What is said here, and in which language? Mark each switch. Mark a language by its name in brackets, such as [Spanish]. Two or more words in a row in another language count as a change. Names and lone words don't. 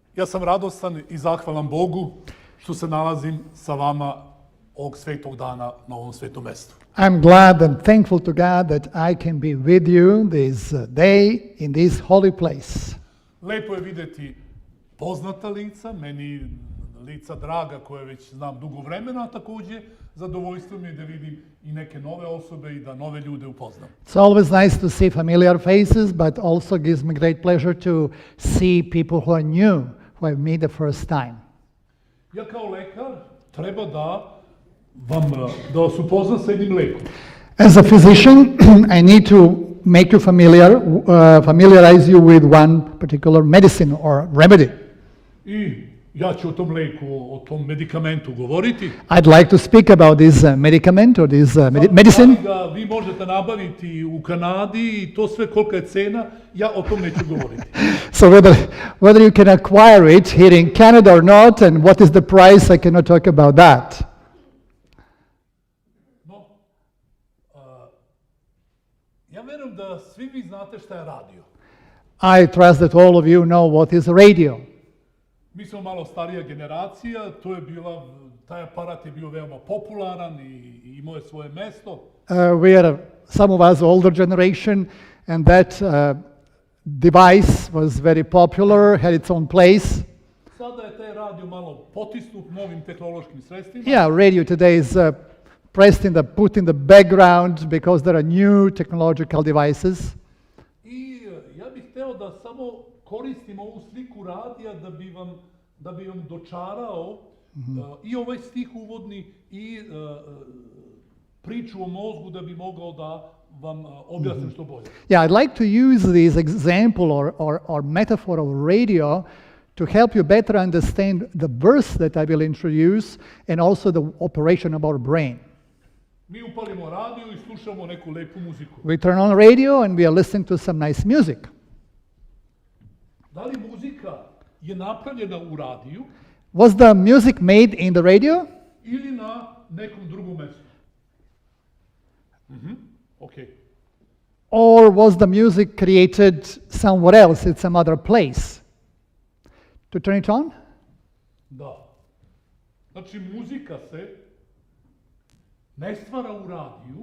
[Serbian] Ja sam radostan I zahvalan Bogu što se nalazim sa vama ovog svetog dana na ovom svetom mestu. [English] I'm glad and thankful to God that I can be with you this day in this holy place. [Serbian] Lepo je videti poznata lica, meni lica draga koje već znam dugo vremena, a takođe zadovoljstvo mi je da vidim I neke nove osobe I da nove ljude upoznam. [English] It's always nice to see familiar faces, but also gives me great pleasure to see people who are new, who I meet the first time. [Serbian] Ja kao lekar treba da vas upoznam sa jednim lekom. [English] As a physician, I need to make you familiarize you with one particular medicine or remedy. [Serbian] I ja ću o tom leku, o tom medikamentu govoriti. [English] I'd like to speak about this medicament or this medicine. [Serbian] Vi možete nabaviti u Kanadi I to sve kolika je cena, ja o tom neću govoriti. [English] So whether you can acquire it here in Canada or not, and what is the price, I cannot talk about that. [Serbian] No, ja verujem da svi vi znate šta je radio. [English] I trust that all of you know what is radio. [Serbian] Mi smo malo starija generacija, taj aparat je bio veoma popularan I imao je svoje mesto. [English] We are some of us older generation, and that device was very popular, had its own place. [Serbian] Sada je taj radio malo potisnut novim tehnološkim sredstvima. [English] Yeah, radio today is put in the background because there are new technological devices. [Serbian] I ja bih hteo da samo koristim ovu sliku radija da bi vam dočarao I ovaj stih uvodni I priču o mozgu da bi mogao da vam objasnim što bolje. [English] Yeah, I'd like to use this example or metaphor of radio to help you better understand the verse that I will introduce and also the operation of our brain. [Serbian] Mi upalimo radio I slušamo neku lepu muziku. [English] We turn on radio and we are listening to some nice music. [Serbian] Da li muzika je napravljena u radiju? Was the music made in the radio? Ili na nekom drugom mestu? [English] Okay. Or was the music created somewhere else, in some other place? To turn it on? [Serbian] Da. Znači, muzika se ne stvara u radiju.